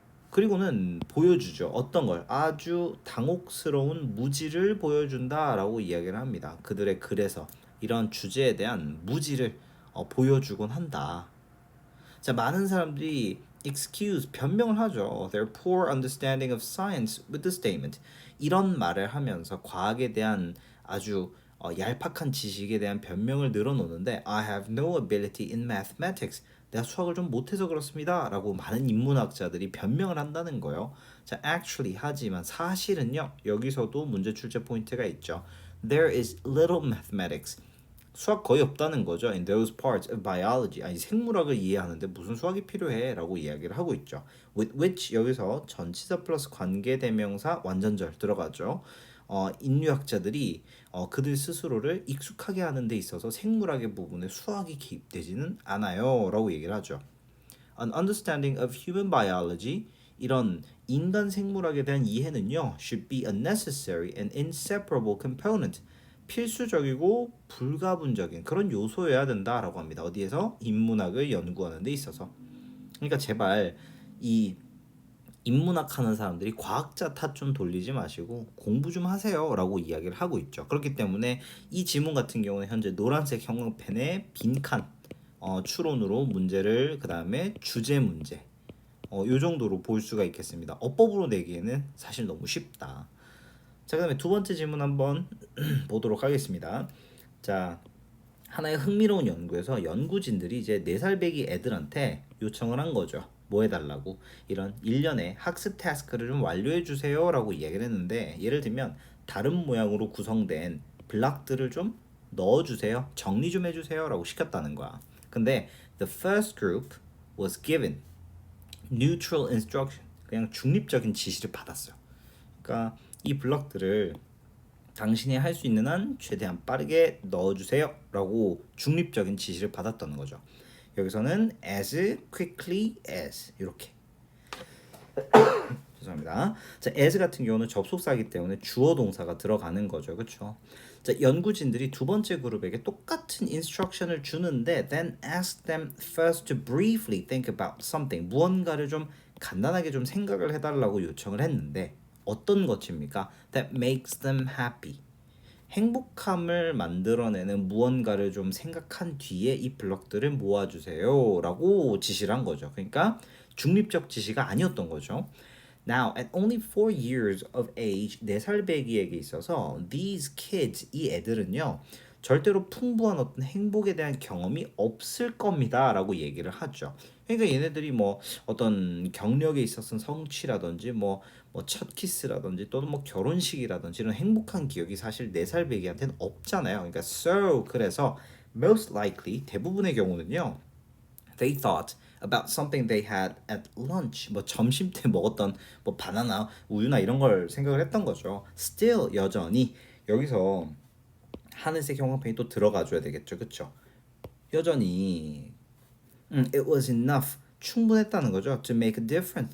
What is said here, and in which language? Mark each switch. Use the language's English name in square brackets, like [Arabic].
[Korean] 그리고는 보여주죠. 어떤 걸? 아주 당혹스러운 무지를 보여준다라고 이야기를 합니다. 그들의 글에서 이런 주제에 대한 무지를 보여주곤 한다. 자, 많은 사람들이 변명을 하죠. [English] Their poor understanding of science with the statement. [Korean] 이런 말을 하면서 과학에 대한 아주 얄팍한 지식에 대한 변명을 늘어놓는데, [English] I have no ability in mathematics. [Korean] 내가 수학을 좀 못해서 그렇습니다. 라고 많은 인문학자들이 변명을 한다는 거예요. 자, actually 하지만 사실은요, 여기서도 문제 출제 포인트가 있죠. [English] There is little mathematics. [Korean] 수학 거의 없다는 거죠. [English] In those parts of biology. [Korean] 아니, 생물학을 이해하는데 무슨 수학이 필요해? 라고 이야기를 하고 있죠. [English] With which, [Korean] 여기서 전치사 플러스 관계대명사 완전절 들어가죠. 인류학자들이 그들 스스로를 익숙하게 하는 데 있어서 생물학의 부분에 수학이 개입되지는 않아요. 라고 얘기를 하죠. [English] An understanding of human biology, [Korean] 이런 인간 생물학에 대한 이해는요, [English] should be a necessary and inseparable component, [Korean] 필수적이고 불가분적인 그런 요소여야 된다라고 합니다. 어디에서? 인문학을 연구하는 데 있어서. 그러니까 제발 이 인문학 하는 사람들이 과학자 탓 좀 돌리지 마시고 공부 좀 하세요라고 이야기를 하고 있죠. 그렇기 때문에 이 지문 같은 경우는 현재 노란색 형광펜의 빈칸 추론으로 문제를, 그 다음에 주제 문제, 요 정도로 볼 수가 있겠습니다. 어법으로 내기에는 사실 너무 쉽다. 자, 그 다음에 두 번째 질문 한번 보도록 하겠습니다. 자, 하나의 흥미로운 연구에서 연구진들이 이제 4살배기 애들한테 요청을 한 거죠. 뭐 해달라고? 이런 일련의 학습 태스크를 좀 완료해 주세요 라고 이야기를 했는데, 예를 들면 다른 모양으로 구성된 블록들을 좀 넣어주세요, 정리 좀 해주세요 라고 시켰다는 거야. [English] 근데 the first group was given neutral instruction, [Korean] 그냥 중립적인 지시를 받았어요. 그러니까 이 블록들을 당신이 할 수 있는 한 최대한 빠르게 넣어주세요 라고 중립적인 지시를 받았다는 거죠. 여기서는 [English] as quickly as, [Korean] 이렇게. 죄송합니다. 자, as 같은 경우는 접속사이기 때문에 주어 동사가 들어가는 거죠. 그렇죠? 자, 연구진들이 두 번째 그룹에게 똑같은 인스트럭션을 주는데 [English] then ask them first to briefly think about something, [Korean] 무언가를 좀 간단하게 좀 생각을 해달라고 요청을 했는데, 어떤 것입니까? [English] That makes them happy. [Korean] 행복함을 만들어내는 무언가를 좀 생각한 뒤에 이 블럭들을 모아주세요 라고 지시를 한 거죠. 그러니까 중립적 지시가 아니었던 거죠. [English] Now, at only 4 years of age, [Korean] 4살 배기에게 있어서 [English] these kids, [Korean] 이 애들은요, 절대로 풍부한 어떤 행복에 대한 경험이 없을 겁니다 라고 얘기를 하죠. 그러니까 얘네들이 뭐 어떤 경력에 있어서는 성취라든지 뭐 첫 키스라든지 또는 뭐 결혼식이라든지 이런 행복한 기억이 사실 4살 배기한테는 없잖아요. [English] 그러니까 그래서 most likely, [Korean] 대부분의 경우는요, [English] they thought about something they had at lunch. [Korean] 뭐 점심 때 먹었던 뭐 바나나, 우유나 이런 걸 생각을 했던 거죠. Still, 여전히 여기서 하늘색 형광펜이 또 들어가 줘야 되겠죠. 그렇죠? 여전히 [English] it was enough [Korean] 충분했다는 거죠. [English] To make a difference.